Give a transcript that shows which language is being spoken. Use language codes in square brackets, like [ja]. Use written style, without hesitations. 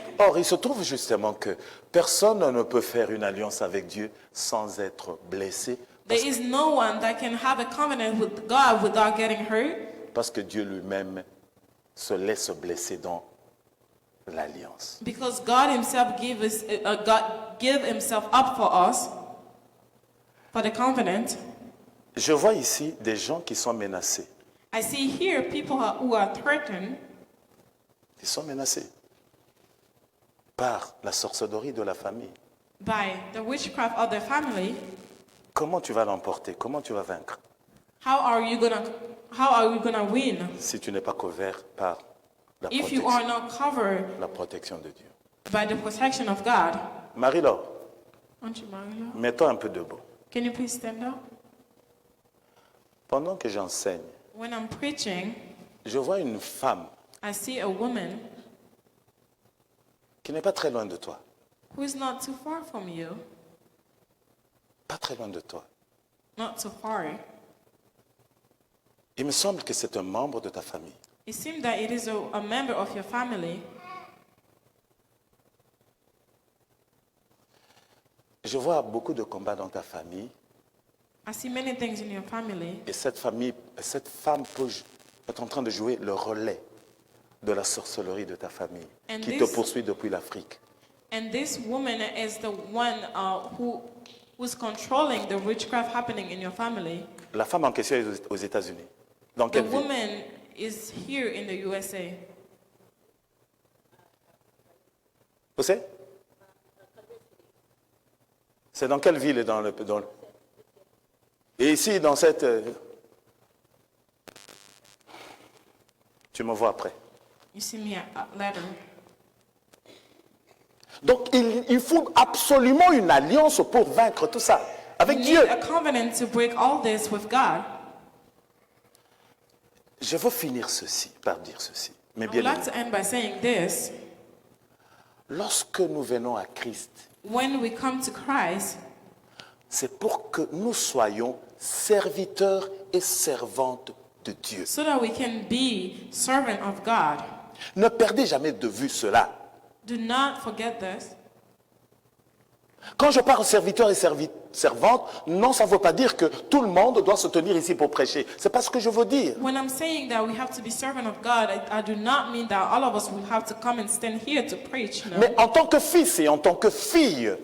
[fr] Or, il se trouve justement que personne ne peut faire une alliance avec Dieu sans être blessé, [en] There is no one that can have a covenant with God without getting hurt, [fr] parce que Dieu lui-même se laisse blesser dans l'alliance. [en] because God Himself give Himself up for us for the covenant. [fr] Je vois ici des gens qui sont menacés. [en] I see here people who are threatened. [fr] Ils sont menacés par la sorcellerie de la famille. [en] By the witchcraft of their family. [fr] Comment tu vas l'emporter? Comment tu vas vaincre [en] How are we gonna win [fr] si tu n'es pas couvert par [en] if you are not covered [fr] la protection de Dieu? [en] by the protection of God? [fr] Marie-Laure, [en] Aren't you, Marila? [fr] mets-toi un peu debout. [en] Can you please stand up? [fr] Pendant que j'enseigne, [en] When I'm preaching, [fr] je vois une femme [en] I see a woman [fr] qui n'est pas très loin de toi. [en] who is not too far from you, [fr] Pas très loin de toi. [en] not too far. [fr] Il me semble que c'est un membre de ta famille. [en] It seems that it is a member of your family. [fr] Je vois beaucoup de combats dans ta famille. [en] I see many things in your family. [fr] Et cette femme peut être en train de jouer le relais de la sorcellerie de ta famille, [en] And [fr] qui [en] this- [fr] te poursuit depuis l'Afrique. [en] And this woman is the one who's controlling the witchcraft happening in your family. [fr] La femme en question est aux États-Unis. Dans [en] The [fr] quelle ville? [en] woman is here in the USA. [fr] Vous savez? C'est dans quelle ville et Et ici, dans cette... Tu me vois après. [en] You see me later. [fr] Donc, il faut absolument une alliance pour vaincre tout ça. Avec [en] We [fr] Dieu. [en] need a covenant to break all this with God. [fr] Je veux finir ceci par dire ceci. Mais [en] I [fr] bien [en] would like to end by saying this. [fr] lorsque nous venons à Christ, [en] When we come to Christ, [fr] c'est pour que nous soyons serviteurs et servantes de Dieu. [en] so that we can be servant of God. [fr] Ne perdez jamais de vue cela. [en] Do not forget this. [fr] Quand je parle serviteur et servante, non, ça ne veut pas dire que tout le monde doit se tenir ici pour prêcher. C'est pas ce que je veux dire. [en] When I'm saying that we have to be servant of God, I do not mean that all of us will have to come and stand here to preach. No. [fr] Mais en tant que fils et en tant que fille,